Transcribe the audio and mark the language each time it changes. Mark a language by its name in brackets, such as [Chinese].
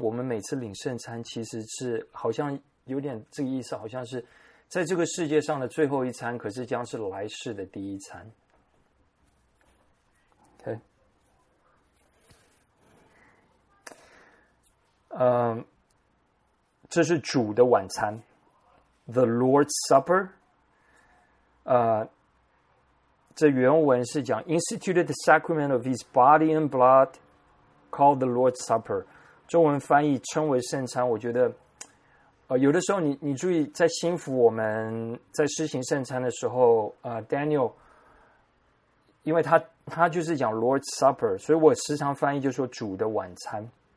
[Chinese] 我们每次领圣餐，其实是好像有点这个意思，好像是在这个世界上的最后一餐，可是将是来世的第一餐。这是主的晚餐， [English] The Lord's Supper。 [Chinese] 这原文是讲 [English] instituted the sacrament of His body and blood, called the Lord's Supper。 [Chinese] 中文翻译称为圣餐。我觉得，有的时候你注意在心服我们在施行圣餐的时候，Daniel，因为他就是讲 Lord's Supper，所以我时常翻译就说主的晚餐。